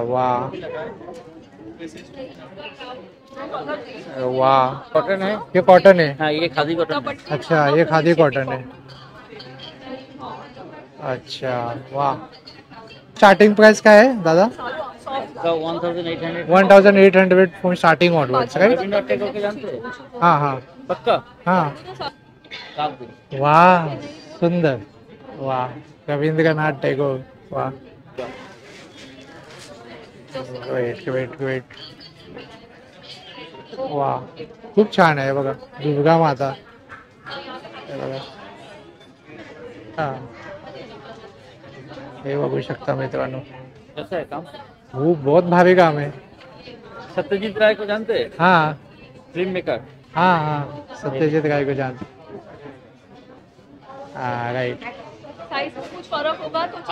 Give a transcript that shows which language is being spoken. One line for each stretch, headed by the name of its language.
Hindi: वा वा. कॉटन है.
Marathi: हे कॉटन आहे.
Hindi: हाँ, ये खादी कॉटन है.
Marathi: अच्छा, हे खादी कॉटन आहे. अच्छा, वा. स्टार्टिंग प्राइस काय आहे दादा? 1800.
English: 1800 from starting onwards. Right.
Hindi: Rabindranath Tagore के जानते हैं? हाँ हाँ पक्का. हाँ. कागपुर. वाह सुंदर. वाह रवींद्रनाथ टैगोर. वाह.
English: Wait wait wait.
Marathi: वाह खूप छान आहे बघा. दुर्गा माता. हे बघा. हा, हे बघू शकता मित्रांनो.
Hindi: कैसा है काम?
Marathi: खूप बहुत भारी काम आहे.
Hindi: सत्यजीत राय को जानते हैं? हाँ
English: Film maker.
Hindi: हाँ हाँ सत्यजीत राय को जानते. हाँ राइट. साइज में कुछ फर्क होगा तो